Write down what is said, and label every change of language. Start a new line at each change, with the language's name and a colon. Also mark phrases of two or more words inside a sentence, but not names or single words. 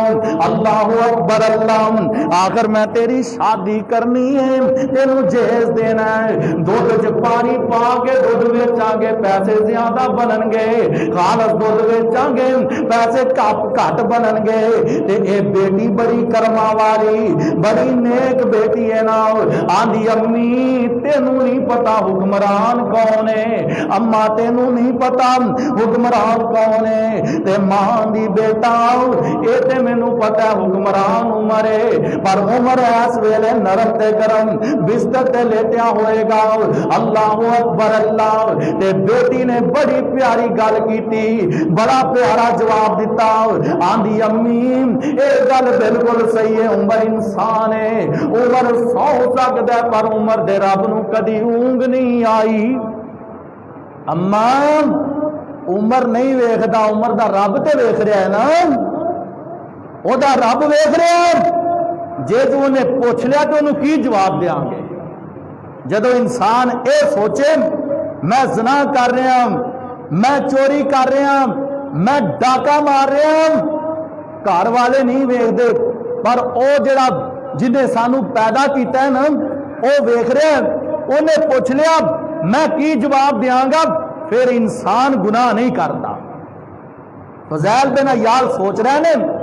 Arabic: اللہ اکبر اللہ۔
Punjabi: آخر میں تیری شادی کرنی ہے، تینوں جہیز دینا ہے، دودھ وچ پانی پا کے دودھ ویچاں گے پیسے زیادہ بنن گے، خالص دودھ ویچاں گے پیسے گھٹ بنن گے۔ تے اے بیٹی بڑی کرما والی بڑی نیک بیٹی ہے نا، آندی امی تینوں نہیں پتا حکمران کون ہے، اما تینوں نہیں پتا حکمران کون ہے تے ماں دی بیٹا اے تے مینوں پتہ ہے حکمران عمر ہے پر عمر اس ویلے نرم تے گرم بستر تے لیٹیا ہوئے گا
Arabic: اللہ اکبر اللہ
Punjabi: تے بیٹی نے بڑی پیاری گل کیتی بڑا پیارا جواب دیتا آندی امی اے گل بالکل صحیح ہے عمر انسان ہے عمر سو سکدا ہے پر عمر دے رب نو کدی اونگ نہیں آئی اما عمر نہیں ویکھدا عمر دا رب تے ویکھ رہا ہے نا او دا رب ویکھ رہا ہے جے تو انہیں پوچھ لیا تو انہوں کی جواب دیاں گے جدو انسان اے سوچے میں زنا کر رہا ہوں میں چوری کر رہا ہوں میں ڈاکہ مار رہا ہوں گھر والے نہیں ویکھدے پر او جڑا جنہیں سانو پیدا کیتا ہے نا او ویکھ رہا ہے انہیں پوچھ لیا میں کی جواب دیاں گا پھر انسان گناہ نہیں کرتا فضیل بن عیاض سوچ رہے ہیں